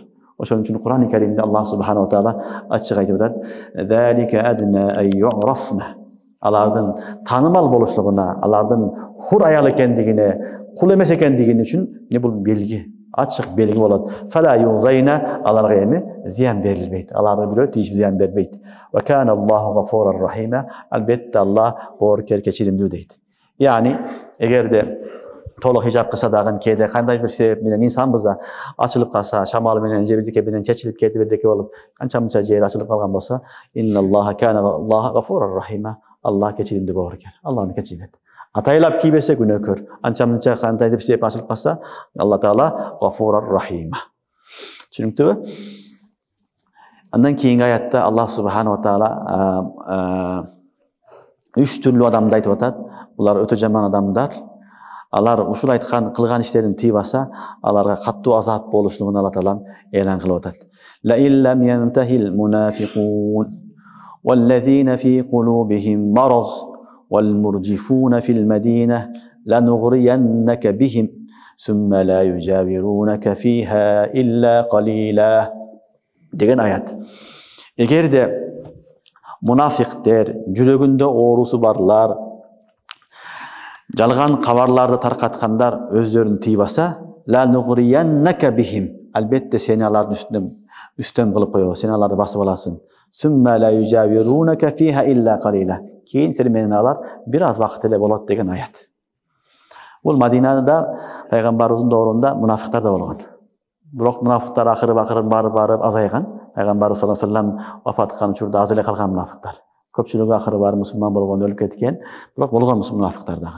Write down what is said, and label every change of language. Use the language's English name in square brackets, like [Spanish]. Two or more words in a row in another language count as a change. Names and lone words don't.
[Kyrgyz] Ошон үчүн Кур'ан-ы Керимде [Arabic] الله سبحانه تعالى [Kyrgyz] ачык айтып атат: [Arabic] "ذلك أدنى أن يعرفن." [Kyrgyz] Алардын таанымал болушлугуна, алардын хур аял экендигине, кул эмес экендигин үчүн не бул белги, ачык белги болот. [Arabic] فلا يؤذين, [Kyrgyz] аларга эми зыян берилбейт. Аларга бирөө тийип зыян бербейт. [Arabic] و كان الله غفورا رحيما. [Kyrgyz] Албетте Аллах боорукер, кечиримдүү дейт. Яни эгерде толук хижаб кылса дагы кээде кандай бир себеп менен инсанбыз да ачылып калса, шамал менен же бирдеке менен чечилип кетип бирдеке болуп, канча-мынча жери ачылып калган болсо, [Arabic] إن الله كان الله غفورا رحيما. [Kyrgyz] Аллах кечиримдүү боорукер. Аллахны кечирет. Атайлап кийбесе күнөөкөр. Анча-мынча кандай деп себеп ачылып калса, [Arabic] الله تعالى غفورا رحيما. [Kyrgyz] Түшүнүктүбү? Андан кийинки аятта [Arabic] الله سبحانه تعالى [Kyrgyz] үч түрлүү адамды айтып атат. Булар өтө жаман адамдар. Алар ушул айткан кылган иштерин тийбаса, аларга каттуу азап болушугун [Arabic] الله تعالى [Kyrgyz] элан кылып атат. [Arabic] لئن لم ينته المنافقون والذين في قلوبهم مرض والمرجفون في المدينة لنغرينك بهم ثم لا يجاورونك فيها إلا قليلا [Kyrgyz] деген аят. Эгерде мунафиктер, жүрөгүндө оорусу барлар, жалган кабарларды таркаткандар өздөрүн тийбаса, [Arabic] لنغرينك بهم, [Kyrgyz] албетте сени алардын үстөн кылып коебуз, сени аларды басып аласың. [Arabic] ثم لا يجاورونك فيها إلا قليلا. [Kyrgyz] Кейін сен менен алар бир аз вакыт эле болот деген аят. Бул Мадинада пайгамбарыбыздын доорунда мунафиктар да болгон. Бирок мунафиктар акырын барып азайган. Пайгамбар [Arabic] صلى الله عليه وسلم [Kyrgyz] вафат кылган учурда аз эле калган мунафиктар. Көпчүлүгү акыры барып мусулман болгон, өлүп кеткен. Бирок болгон мунафиктар дагы.